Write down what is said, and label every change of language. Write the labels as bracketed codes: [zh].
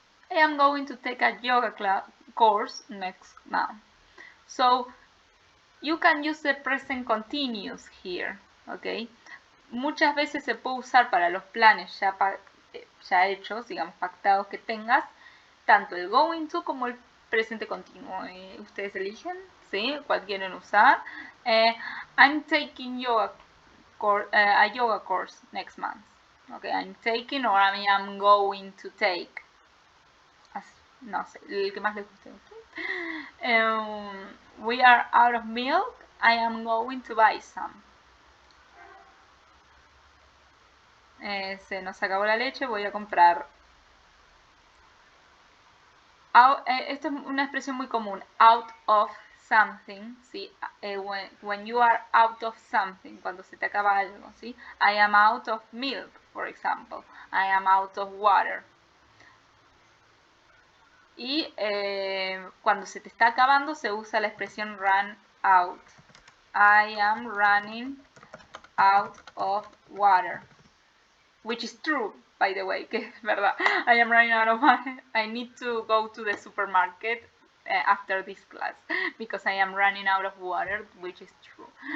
[en] I am going to take a yoga course next month. So you can use the present continuous here, okay? [es] Muchas veces se puede usar para los planes ya hechos, digamos, pactados que tengas, tanto el going to como el presente continuo. Ustedes eligen, ¿sí? ¿Cuál quieren usar? [en] I'm taking a yoga course next month. Okay, I'm taking or I am going to take. [es] No sé, el que más les guste. Okay. [en] We are out of milk. I am going to buy some. [es] Se nos acabó la leche, voy a comprar. Esto es una expresión muy común. Out of something, ¿sí? [en] When you are out of something, [es] cuando se te acaba algo, [en] ¿sí? I am out of milk, for example. I am out of water. [es] Y cuando se te está acabando se usa la expresión run out. [en] I am running out of water. which is true, by the way, [es] que es verdad. [en] I am running out of money. I need to go to the supermarket after this class because I am running out of water, which is true.